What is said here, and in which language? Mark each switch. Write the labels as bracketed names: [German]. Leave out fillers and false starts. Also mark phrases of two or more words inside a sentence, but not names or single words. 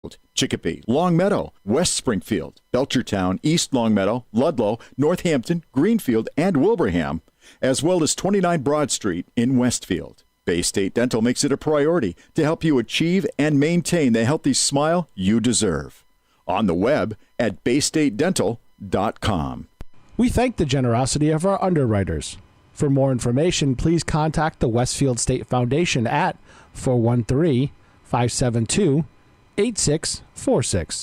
[English] Chicopee, Longmeadow, West Springfield, Belchertown, East Longmeadow, Ludlow, Northampton, Greenfield, and Wilbraham, as well as 29 Broad Street in Westfield. Bay State Dental makes it a priority to help you achieve and maintain the healthy smile you deserve. On the web at baystatedental.com. We thank the generosity of our underwriters. For more information, please contact the Westfield State Foundation at 413-572-8646.